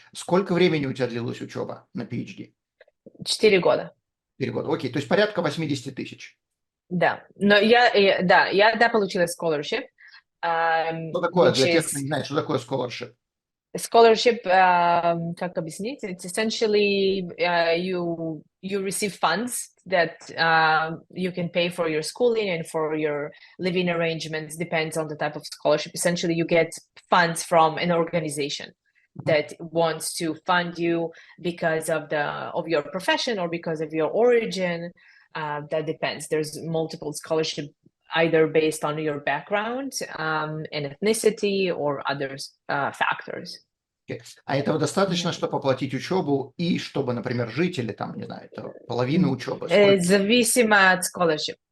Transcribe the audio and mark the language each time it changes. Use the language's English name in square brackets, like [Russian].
[Russian] Сколько времени у тебя длилась учеба на PhD? 4 года. 4 года. Окей, то есть порядка 80 тысяч. Да. Но я получила scholarship, Что такое, [English] which [Russian] для тех, [English] is [Russian] кто не знает, что такое scholarship? scholarship, как объяснить? [English] It's essentially you receive funds that you can pay for your schooling and for your living arrangements, depends on the type of scholarship. Essentially, you get funds from an organization that wants to fund you because of your profession or because of your origin. That depends. There's multiple scholarship either based on your background and ethnicity or other factors. [Russian] А этого достаточно, чтобы оплатить учебу и чтобы, например, жить или там, не знаю, это половина учебы? Сколько? Зависимо от scholarship.